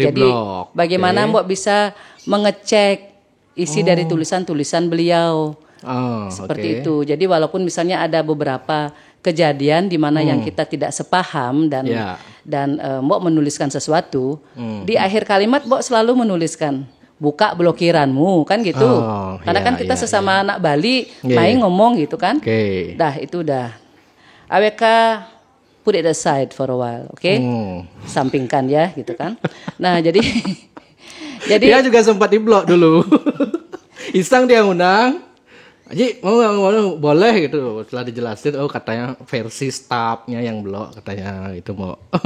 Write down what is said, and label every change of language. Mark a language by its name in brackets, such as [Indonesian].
[Indonesian] Jadi bagaimana Mbok bisa mengecek isi dari tulisan-tulisan beliau? Seperti itu. Jadi walaupun misalnya ada beberapa kejadian di mana yang kita tidak sepaham dan Mbok menuliskan sesuatu, di akhir kalimat Mbok selalu menuliskan buka blokiranmu kan gitu. Karena kan kita sesama anak Bali main ngomong gitu kan. Dah itu udah. [English] AWK put it aside for a while, oke? [Indonesian] Sampingkan ya gitu kan. Nah, jadi dia juga sempat diblok dulu. Iseng dia undang. Aji mau boleh gitu. Setelah dijelasin, katanya versi staffnya yang blok katanya itu mau.